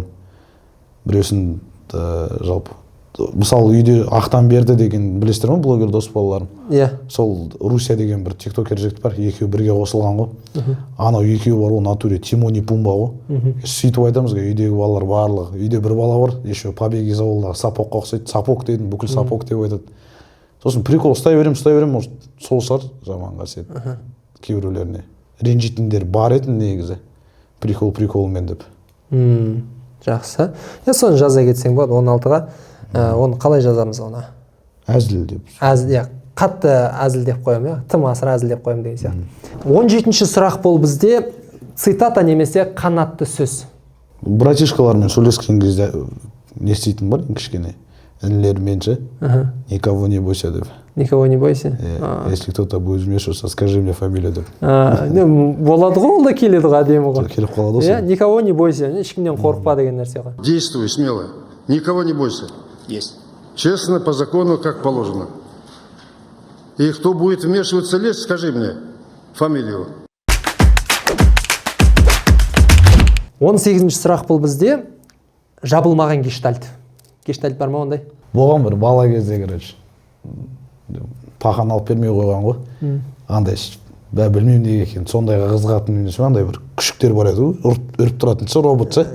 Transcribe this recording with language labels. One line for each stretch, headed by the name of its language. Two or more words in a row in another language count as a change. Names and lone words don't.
Kazakh: Біреусін жалпы мысалы үйде Ақтан берді деген білесіздер ме, блогер дос балаларым? Иә. Сол Руся деген бір тиктокер жігіт бар, екеуі бірге қосылған ғой. Анау екеуі бар, ол натуре Тимони Пумба ғой. Сөйтіп айтамыз ғой, үйдегі балалар барлығы. Үйде бір бала бар,
Russian: еще побег из
Kazakh: ауылдағы сапокқа ұқсайды. Сапок дедім, бүкіл сапок деп айтады. Сосын прикол ұстай берем, может сол шығар жаман қасиет. Кейбіреулеріне ренжитіндер бар еді негізі. Приколмен деп. Жақсы. Соны жаза кетсең болады 16-ға. Оны қалай жазамыз оны? Әзіл деп. Қатты әзіл деп қоямын, тым асыра әзіл деп қоямын деген сияқты. 17-ші сұрақ бұл бізде цитата немесе қанатты сөз. Братишкалармен сөйлескен кезде не істейтін бар, кішкене інілермен ше,
Russian: никого не бойся деп. Никого не бойся? Если кто-то будет вмешиваться, скажи мне фамилию деп.
Kazakh: Болады ғой, ол да келеді ғой, әдемі ғой. Келіп қалады ғой.
Russian: Никого не бойся,
Kazakh: ешкімнен қорықпа деген нәрсе ғой.
Russian: Действуй смело, никого не бойся. Есть. Честно, по закону, как положено. И кто будет вмешиваться, лезть, скажи мне фамилию.
Kazakh: 18-ші сұрақ бұл бізде жабылмаған гештальт. Гештальт бар ма ондай? Болған бір бала кезде, короче, пахан алып бермей қойған ғой. Андай білмеймін неге екен, сондайға қызығатын немесе андай бір күшіктер бар еді, үріп тұратын ше, робот ше.